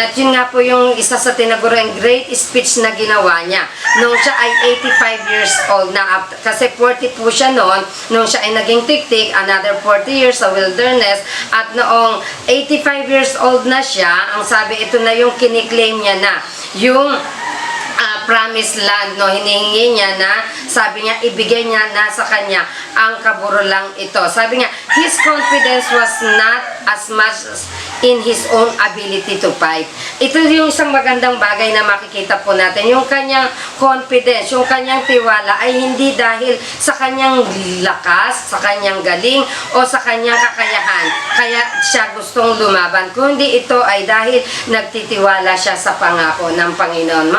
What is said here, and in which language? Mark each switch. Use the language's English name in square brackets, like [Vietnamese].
[Filipino] At yun nga po yung isa sa tinaguriang great speech na ginawa niya nung siya ay 85 years old na, kasi 40 po siya noon nung siya ay naging tiktik, [English] another 40 years [Filipino] sa wilderness, at noong 85 years old na siya, ang sabi, ito na yung kiniklaim niya na yung promised land, no? Hinihingi niya na, sabi niya, ibigay niya na sa kanya ang kaburulang ito. Sabi niya, [English] his confidence was not as much in his own ability to fight. [Filipino] Ito yung isang magandang bagay na makikita po natin. Yung kanyang confidence, yung kanyang tiwala ay hindi dahil sa kanyang lakas, sa kanyang galing, o sa kanyang kakayahan, kaya siya gustong lumaban, kundi ito ay dahil nagtitiwala siya sa pangako ng Panginoon.